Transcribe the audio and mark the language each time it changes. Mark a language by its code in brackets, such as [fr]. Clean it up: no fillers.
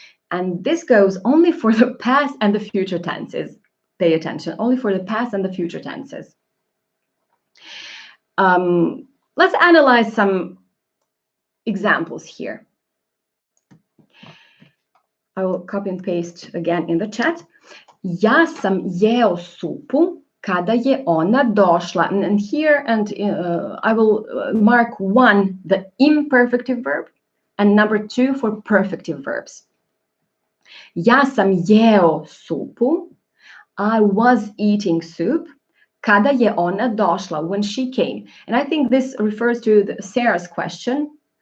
[en] And this goes only for the past and the future tenses. Pay attention, only for the past and the future tenses. Let's analyze some examples here. I will copy and paste again in the chat. [sr] Ja sam jeo supu kada je ona došla. [en] And here, I will mark 1, the imperfective verb, and number 2 for perfective verbs. [sr] Ja sam jeo supu. [en] I was eating soup. [sr] Kada je ona došla, [en] when she came. And I think this refers to Sarah's question.